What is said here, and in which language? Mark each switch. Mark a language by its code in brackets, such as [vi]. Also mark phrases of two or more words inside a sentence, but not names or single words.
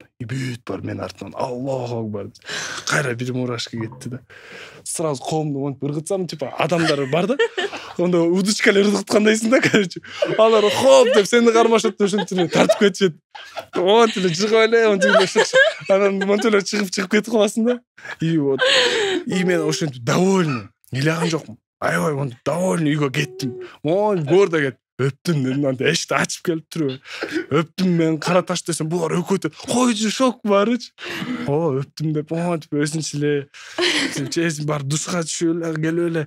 [ky] И бүт бар мен артынан [ar] الله أكبر. [ky] Кайра бир мурашка кетти да. Сразу колумду монтип ыргытсам, типа адамдар бар да. Онда удочкалар ыргыткандайсың да, короче. Алар хоп деп сени кармашып ошентип тартып кетишет. Вот эле жыгып эле, монтип эле. Анан монтип эле чыгып кетип каласың да. И вот. И мен ошентип довольный. Ыйлаган жокмун. Аябай монтип довольный үйгө кеттим. Гордо кеттим. Өптүм дедим, анда эшикти ачып келип туруп. Өптүм мен кара таш десем, булар өкөтөт. Койчу шок барычы. Өптүм деп, монтип өзүнчө эле чечип бар душка түшүп эле келип эле.